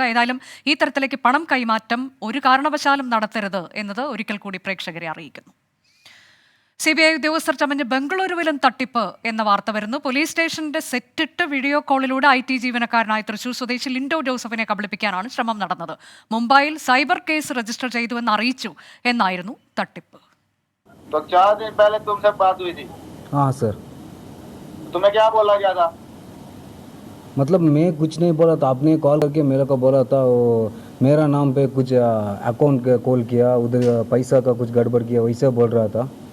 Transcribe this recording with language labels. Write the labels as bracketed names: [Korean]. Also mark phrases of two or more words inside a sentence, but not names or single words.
[Malayalam] ഏതായാലും ഈ തരത്തിലേക്ക് പണം കൈമാറ്റം ഒരു കാരണവശാലും നടത്തരുത് എന്നത് ഒരിക്കൽ കൂടി പ്രേക്ഷകരെ അറിയിക്കുന്നു. CBI ഉദ്യോഗസ്ഥർ ചമഞ്ഞ് ബംഗളൂരുവിലും തട്ടിപ്പ് എന്ന വാർത്ത വരുന്നു. പോലീസ് സ്റ്റേഷന്റെ സെറ്റിട്ട് വീഡിയോ കോളിലൂടെ IT ജീവനക്കാരനായ തൃശൂർ സ്വദേശി ലിൻഡോ ജോസഫിനെ കബളിപ്പിക്കാനാണ് ശ്രമം നടന്നത്. മുംബൈയിൽ സൈബർ കേസ് രജിസ്റ്റർ ചെയ്തുവെന്ന് അറിയിച്ചു എന്നായിരുന്നു തട്ടിപ്പ്. [Hindi] तो 4 दिन पहले तुमसे बात हुई थी? हाँ सर। तुम्हें क्या बोला गया था? मतलब मैं कुछ नहीं बोला था, आपने कॉल करके मेरे को बोला था वो मेरा नाम पे कुछ अकाउंट कॉल किया, उधर पैसा का कुछ गड़बड़ किया, वैसे बोल रहा था।